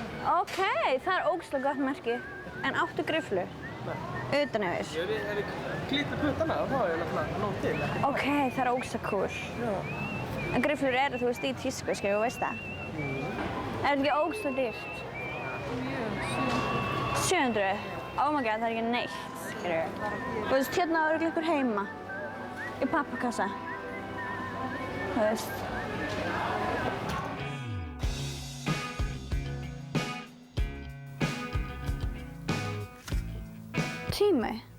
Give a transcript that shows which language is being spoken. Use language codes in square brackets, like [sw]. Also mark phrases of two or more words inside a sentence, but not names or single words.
[is] Ok, það ógeðslega gott merki. En áttu grifflu? Utan yfir? Ef við klítum puttana þá er náttúrulega nóg til. Ok, það ógeðslega cool. Já. En grifflur eru, þú veist, í tísku, þú veist það? Er þetta ekki ógeðslega dýrt? 700? [en] Oh my god, [is] það er ekki neitt, skilur. Þú veist, hérna er ykkur heima. Í pappakassa. Þú veist. Tími.